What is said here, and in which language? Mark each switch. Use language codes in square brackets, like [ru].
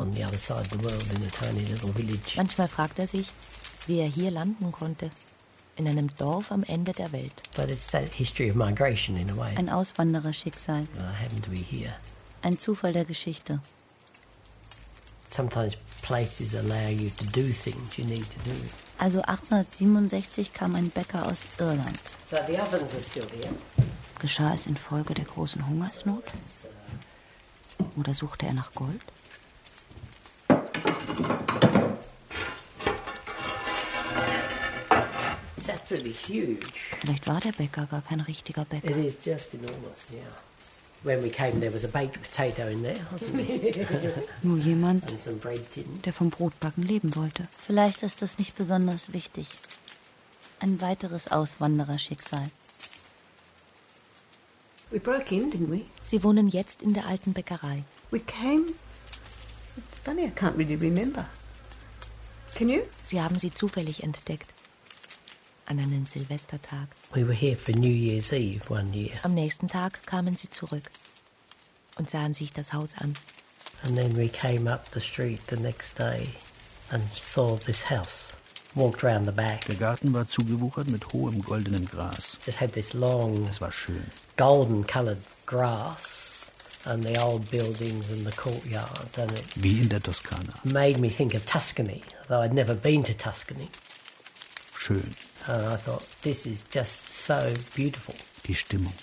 [en] On the other side of the world in a tiny little village. [de] Manchmal fragt er sich, wie er hier landen konnte, in einem Dorf am Ende der Welt. [en] But it's that history of migration in a way. [de] Ein Auswandererschicksal. [en] I happen to be here. [de] Ein Zufall der Geschichte. [en] sometimes places allow you to do things you need to do. [de] Also 1867 kam ein Bäcker aus Irland. [en] So the ovens are still here. [de] Geschah es infolge der großen Hungersnot? Oder suchte er nach Gold? Vielleicht war der Bäcker gar kein richtiger Bäcker. [en] It is just enormous, yeah. When we came, there was a baked potato in there, wasn't it? [de] Nur jemand, [en] and some bread tin, [de] der vom Brotbacken leben wollte. Vielleicht ist das nicht besonders wichtig. Ein weiteres Auswandererschicksal. [en] We broke in, didn't we? [de] Sie wohnen jetzt in der alten Bäckerei. [en] We came. It's funny, I can't really remember. Can you? [de] Sie haben sie zufällig entdeckt. An einem Silvestertag. [en] We were here for New Year's Eve one year. [de] Am nächsten Tag kamen sie zurück und sahen sich das Haus an. [en] And then we came up the street the next day and saw this house. Walked round the back. [de] Der Garten war zugewuchert mit hohem goldenem Gras. [en] It had this long. [de] Es war schön. [en] Golden colored grass and the old buildings and the courtyard. And it [de] wie in der Toskana. [en] Made me think of Tuscany, though I'd never been to Tuscany. [de] Schön. [en] And I thought, this is just so beautiful. [de] Die Stimmung.